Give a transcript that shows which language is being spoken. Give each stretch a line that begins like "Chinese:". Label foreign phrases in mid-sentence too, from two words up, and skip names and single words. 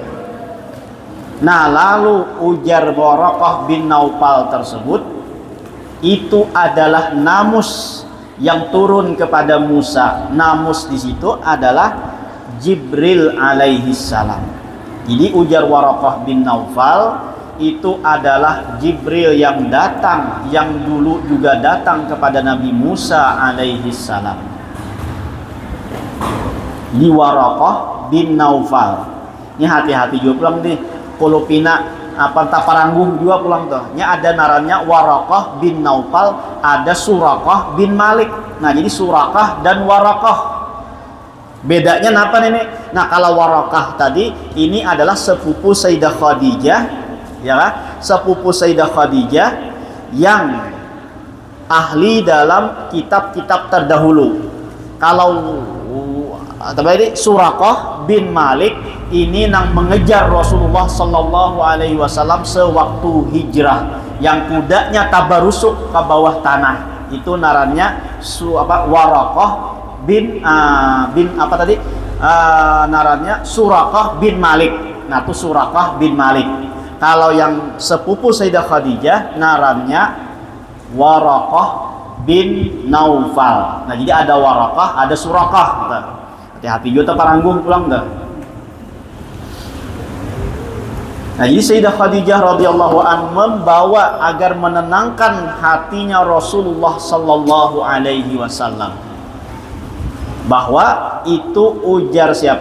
Indonesian: Nah, lalu ujar Waraqah bin Naufal tersebut, itu adalah namus yang turun kepada Musa. Namus di situ adalah Jibril
Arabic: عليه السلام.
Indonesian: Jadi ujar Waraqah bin Naufal, itu adalah Jibril yang datang, yang dulu juga datang kepada Nabi Musa
Arabic: عليه السلام.
Indonesian: Di Waraqah bin Naufal.
Banjar: Ini hati-hati juga pulang nih. Kalau pina taparanggung juga pulang tuh.
Indonesian: Ini ada narannya Waraqah bin Naufal, ada Suraqah bin Malik. Nah, jadi Suraqah dan Waraqah. Bedanya apa nih? Nah, kalau Waraqah tadi ini adalah sepupu Sayyidah Khadijah, ya kan? Sepupu Sayyidah Khadijah yang ahli dalam kitab-kitab terdahulu. Kalau ini Suraqah bin Malik ini nang mengejar Rasulullah
Arabic: صلى الله عليه وسلم
Indonesian: sewaktu hijrah, yang kudanya tabarusuk ke bawah tanah. Itu narannya Waraqah bin narannya Suraqah bin Malik. Nah, itu Suraqah bin Malik. Kalau yang sepupu Sayyidah Khadijah narannya Waraqah bin Naufal. Nah, jadi ada Waraqah, ada Suraqah.
Banjar: Hati-hati juga paranggung pulang dah.
Indonesian: Nah, jadi Sayyidah Khadijah
Arabic: رضي الله عنها
Indonesian: membawa agar menenangkan hatinya Rasulullah
Arabic: صلى الله عليه وسلم,
Indonesian: bahwa itu ujar siapa?